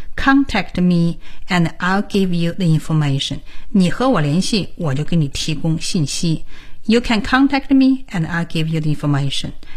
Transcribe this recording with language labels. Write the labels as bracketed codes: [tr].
[en] Contact me and I'll give you the information. [zh] 你和我联系，我就给你提供信息。 [en] You can contact me and I'll give you the information.